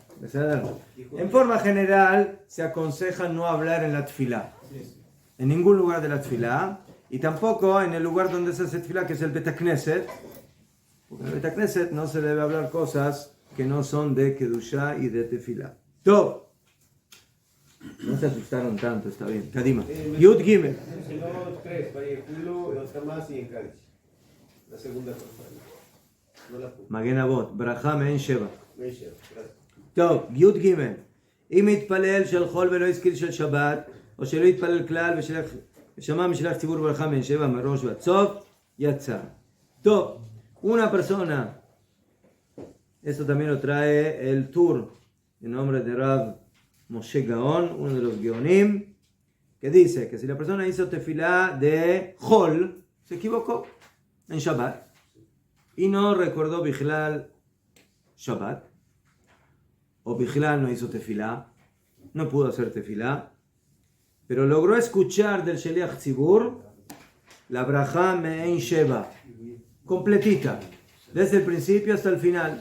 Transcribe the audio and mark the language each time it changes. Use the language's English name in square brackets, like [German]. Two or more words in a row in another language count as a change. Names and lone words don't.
[Spanish] En forma general se aconseja no hablar en la tefilá, en ningún lugar de la tefilá, y tampoco en el lugar donde se hace tefilá, que es el [Hebrew] בית כנסת, [Spanish] porque en el [Hebrew] בית כנסת [Spanish] no se debe hablar cosas que no son de Kedushá y de tefilá. Top. No se asustaron tanto, está bien. [Hebrew] קדימה. יוד גימל. [Spanish] Mencionó tres, Vayechulu, otra más y en Cádiz. La segunda persona. No la pude. [Hebrew] מגן אבות. ברכה מעין שבע. [Spanish] Gracias. [Hebrew] טוב, י' ג' אם יתפלל של חול ולא הזכיר של שבת, או שלא יתפלל כלל ושמע משלח ציבור ברכה מן שבע מראש ועד סוף, יצא. טוב, [Spanish] una persona, esto también lo trae el Tur, en nombre de Rav Moshe Gaon, uno de los Geonim, que dice que si la persona hizo tefilá de Chol, se equivocó en Shabbat, y no recordó [Hebrew] בכלל שבת, [Spanish] o Bichlal no hizo tefilá, no pudo hacer tefilá, pero logró escuchar del [Hebrew] שליח ציבור [Spanish] la [Hebrew] ברכה מעין שבע, [Spanish] completita, desde el principio hasta el final.